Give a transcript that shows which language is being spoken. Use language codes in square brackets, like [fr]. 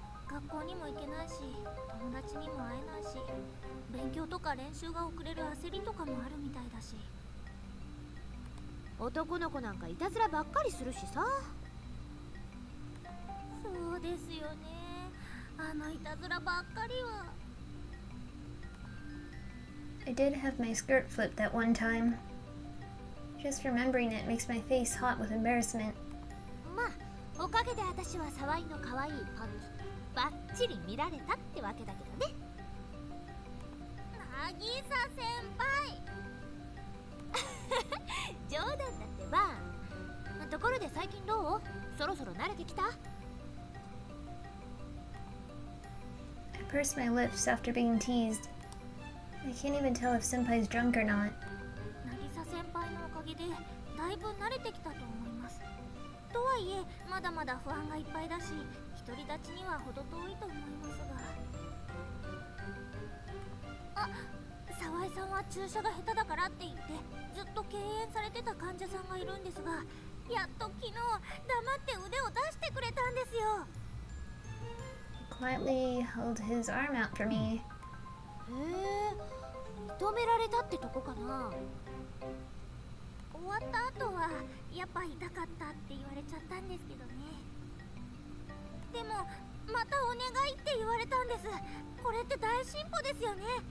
[ja] 学校にも行けないし、友達にも会えないし、勉強とか練習が遅れる焦りとかもあるみたいだし。男の子なんかいたずらばっかりするしさ。そうですよね。あのいたずらばっかりは。 [en] I did have my skirt flipped that one time. Just remembering it makes my face hot with embarrassment. [ja] まあおかげで私は沢井の可愛いパンツバッチリ見られたってわけだけどね。渚先輩冗談だってば。ところで最近どう？そろそろ慣れてきた？ [en] I pursed my lips after being teased. I can't even tell if Senpai's drunk or not. [ja] 渚先輩のおかげでだいぶ慣れてきたと思います。とはいえまだまだ不安がいっぱいだし、独り立ちには程遠いと思いますが。あ、沢井さんは注射が下手だからって言ってずっと敬遠されてた患者さんがいるんですが、やっと昨日黙って腕を出してくれたんですよ。 [en] He quietly held his arm out for me. [ja] へえ、認められたってとこかな。終わった後はやっぱ痛かったって言われちゃったんですけどね。でもまたお願いって言われたんです。これって大進歩ですよね。